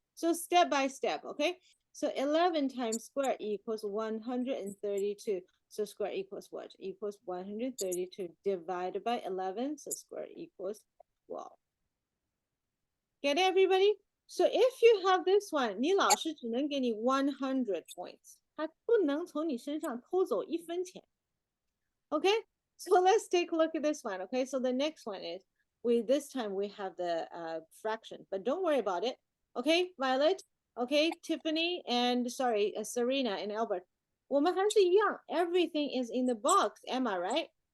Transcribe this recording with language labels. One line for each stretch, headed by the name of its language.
English: So step by step, okay? So 11 times square equals 132. So square equals what? Equals 132 divided by 11. So square equals 12. Get it, everybody? So if you have this one,
Chinese: 你老师只能给你100
English: points.
Chinese: 他不能从你身上偷走1分钱.
English: Okay, so let's take a look at this one. Okay, so the next one is, this time we have the fraction, but don't worry about it. Okay, Violet, okay, Tiffany, and sorry, Serena and Albert.
Chinese: 我们还是一样,
English: everything is in the box, am I right?